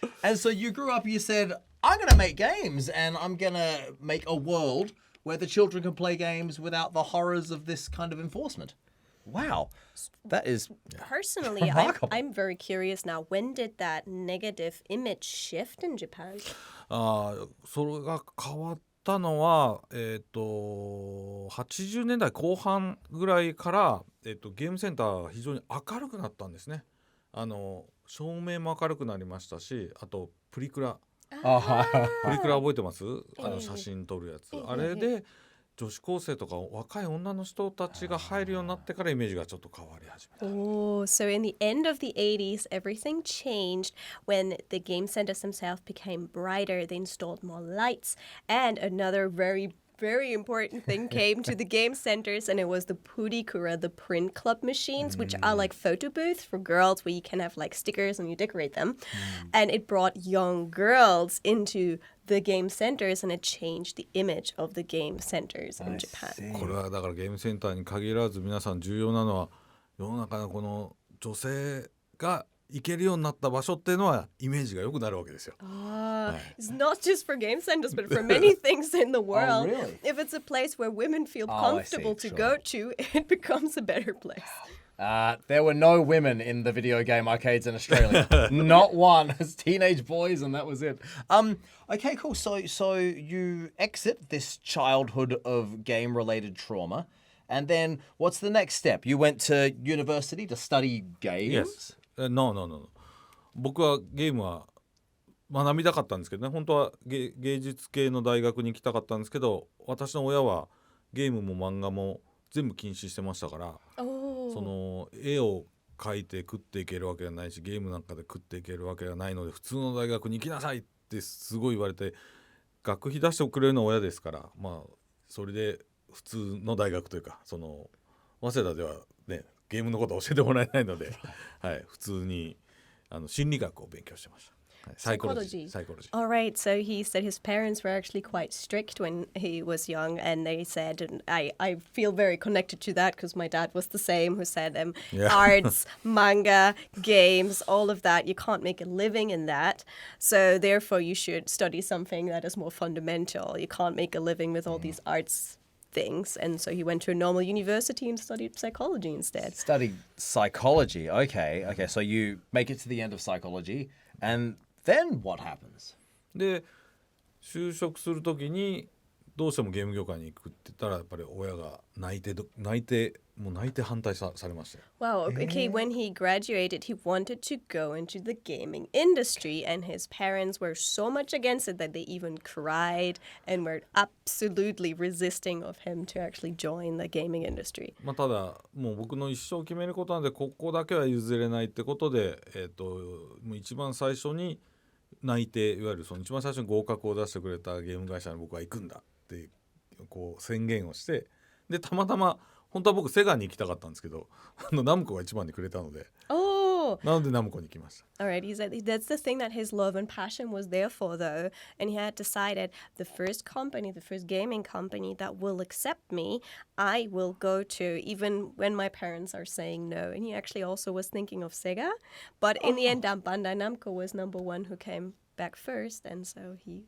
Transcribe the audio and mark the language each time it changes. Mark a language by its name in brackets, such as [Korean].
[English] And so you grew up, you said, I'm going to make games, and I'm going to make a world where the children can play games without the horrors of this kind of enforcement. Wow. That is Personally, remarkable. I'm very curious now. When did that negative image shift in Japan? [Japanese] それが変わったのは、80年代後半ぐらいから、ゲームセンターが非常に明るくなったんですね。照明も明るくなりましたし、あとプリクラ覚えてます？写真撮るやつ。あれで女子高生とか若い女の人たちが入るようになってからイメージがちょっと変わり始めた。 [English] Oh, so in the end of the 80s, everything changed when the game centers themselves became brighter. They installed more lights, and another very important thing came to the game centers, and it was the purikura, the print club machines, which are like photo booths for girls where you can have like stickers and you decorate them. And it brought young girls into the game centers, and it changed the image of the game centers in Japan. [Japanese] これはだからゲームセンターに限らず皆さん重要なのは世の中のこの女性が行けるようになった場所っていうのはイメージが良くなるわけですよ。 [English] It's not just for game centers, but for many things in the world. Oh, really? If it's a place where women feel I see, comfortable to sure. go to, it becomes a better place. There were no women in the video game arcades in Australia. Not one. It's teenage boys, and that was it. Okay, cool. So you exit this childhood of game-related trauma, and then what's the next step? You went to university to study games? No. [Japanese] 僕はゲームは学びたかったんですけどね。本当は芸術系の大学に行きたかったんですけど、私の親はゲームも漫画も全部禁止してましたから、その絵を描いて食っていけるわけがないし、ゲームなんかで食っていけるわけがないので、普通の大学に行きなさいってすごい言われて、学費出してくれるのは親ですから、まあそれで普通の大学というか、その早稲田ではねゲームのことを教えてもらえないので、はい、普通に心理学を勉強してました。 [English] Psychology. Psychology. All right, so he said his parents were actually quite strict when he was young, and they said, and I feel very connected to that because my dad was the same, who said arts, manga, games, all of that, you can't make a living in that. So therefore you should study something that is more fundamental. You can't make a living with all these arts things, and so he went to a normal university and studied psychology instead. Studied psychology. Okay. So you make it to the end of psychology, and then what happens? [Japanese] で就職するときにどうしてもゲーム業界に行くって言ったらやっぱり親が泣いて反対されましたよ。 [English] Wow, okay, when he graduated, he wanted to go into the gaming industry, and his parents were so much against it that they even cried and were absolutely resisting of him to actually join the gaming industry. [Japanese] まあ、ただもう僕の一生決めることなんでここだけは譲れないってことで、もう一番最初に泣いていわゆるその一番最初に合格を出してくれたゲーム会社に僕は行くんだってこう宣言をして、でたまたま本当は僕セガに行きたかったんですけどナムコが一番にくれたので、なのでナムコに行きました。 [English] Alright, he said that's the thing that his love and passion was there for, though, and he had decided the first gaming company that will accept me, I will go to, even when my parents are saying no. And he actually also was thinking of Sega, but in the end, Bandai Namco was number one who came back first, and so he